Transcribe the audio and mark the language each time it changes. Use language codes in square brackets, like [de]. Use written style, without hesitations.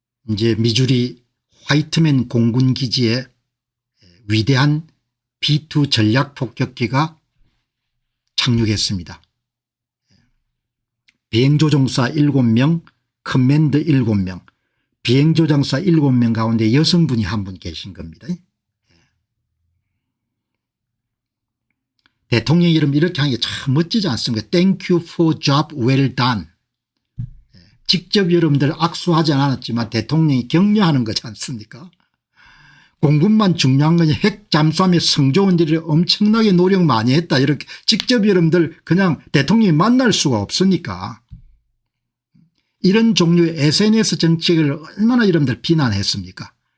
[ko] 이제 미주리 화이트맨 공군기지에 위대한 B2 전략폭격기가 착륙했습니다. 비행조종사 7명, 커맨더 7명, 비행조종사 7명 가운데 여성분이 한 분 계신 겁니다. 대통령 이름 이렇게 하는 게 참 멋지지 않습니까? [en] Thank you for job well done. [ko] 직접 여러분들 악수하지 않았지만 대통령이 격려하는 거지 않습니까? 공군만 중요한 건 핵 잠수함의 승조원들이 엄청나게 노력 많이 했다 이렇게 직접 여러분들 그냥 대통령이 만날 수가 없으니까 이런 종류의 SNS 정책을 얼마나 여러분들 비난했습니까?